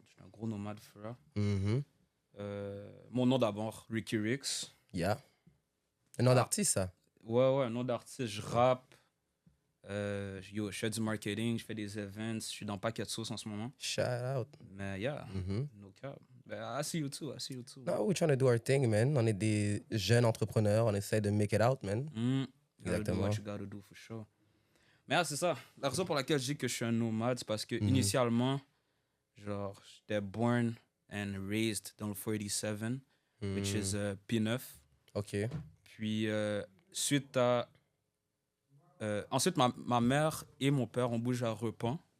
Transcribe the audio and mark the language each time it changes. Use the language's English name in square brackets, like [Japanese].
[French] J'étais un gros nomade, frère. Mhm. Mon nom d'abord, Ricky Ricks. Yeah. Un nom d'artiste, ça. Ouais, un nom d'artiste. Je rappe. Je fais du marketing, je fais des events. Je suis dans Paquet de Sauce en ce moment. [English] Shout out. [French] Mais yeah, Mhm. [English] no cap. I see you too. No, we're trying to do our thing, man. [French] On est des jeunes entrepreneurs, on essaie de [English] make it out, man. You gotta do [French] Exactement. [English] what you gotta do for sure. [French] Mais c'est ça. La raison pour laquelle je dis que je suis un nomade, c'est parce que initialement, genre, j'étais [English] born and raised [French] dans le 487, [English] which is P9. [French] OK. Puis, suite à... ensuite, ma mère et mon père ont bougé à Repent.